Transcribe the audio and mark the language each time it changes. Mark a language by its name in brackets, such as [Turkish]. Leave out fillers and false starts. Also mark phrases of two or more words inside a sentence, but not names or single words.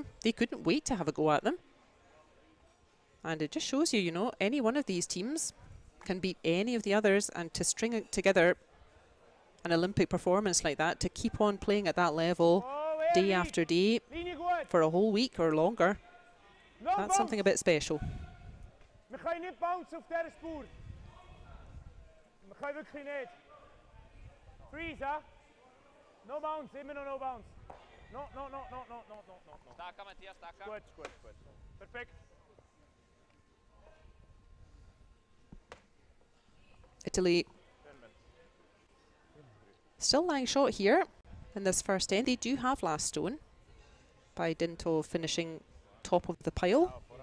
[English] They couldn't wait to have a go at them. And it just shows you, you know, any one of these teams can beat any of the others, and to string it together an Olympic performance like that, to keep on playing at that level day after day for a whole week or longer, that's something a bit special. Freeze, huh? No bounce, [German] immer noch [English] no bounce. No. [Italian] Stacca, Mattia, stacca. Squat. [English] Perfect. Italy still lying short here in this first end. They do have last stone by dint of finishing top of the pile.